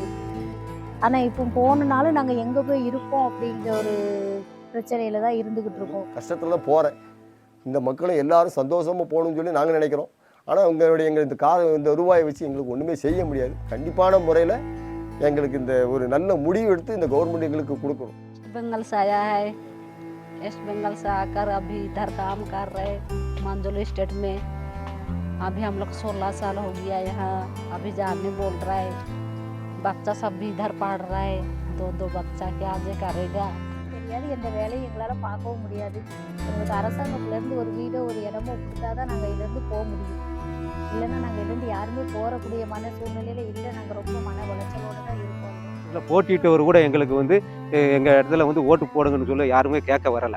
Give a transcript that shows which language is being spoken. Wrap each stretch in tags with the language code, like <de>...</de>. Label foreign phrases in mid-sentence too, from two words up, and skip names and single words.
<ta>ஆனால் இப்போ போனனாலும் நாங்கள் எங்கே போய் இருப்போம் அப்படிங்கிற ஒரு பிரச்சனையில் தான் இருந்துக்கிட்டு இருக்கோம். கஷ்டத்தில் தான் போகிறேன். இந்த மக்களும் எல்லாரும் சந்தோஷமாக போகணும்னு சொல்லி நாங்கள் நினைக்கிறோம். ஆனால் எங்களுக்கு இந்த ரூபாயை வச்சு எங்களுக்கு ஒன்றுமே செய்ய முடியாது. கண்டிப்பான முறையில் எங்களுக்கு இந்த ஒரு நல்ல முடிவு எடுத்து இந்த கவர்மெண்ட் எங்களுக்கு கொடுக்கணும்.</ta> <hi>बंगाल से आया है। वेस्ट बंगाल से आकर अभी इधर काम कर रहे मंजोली स्टेट में। अभी हम लोग 16 साल हो गया यहाँ। अभी जाने बोल रहा है। बच्चा सब भी इधर पढ़ रहा है। 2 बच्चा क्या आगे करेगा?</hi> <ta>தெரியாது. எந்த வேலையும் எங்களால் பார்க்கவும் முடியாது. எங்களுக்கு அரசாங்கத்துலேருந்து ஒரு வீடோ ஒரு இடமோ கொடுத்தா தான் நாங்கள் இதுலேருந்து போக முடியும். இல்லைன்னா நாங்கள் இதுலேருந்து யாருமே போகக்கூடிய மன சூழ்நிலையில் இல்லை. நாங்கள் ரொம்ப மன உளைச்சலோடு தான் இருக்கோம். இல்லை போட்டியிட்டவர் கூட எங்களுக்கு வந்து எங்கள் இடத்துல வந்து ஓட்டு போடுங்கன்னு சொல்லி யாருமே கேட்க வரலை.</ta>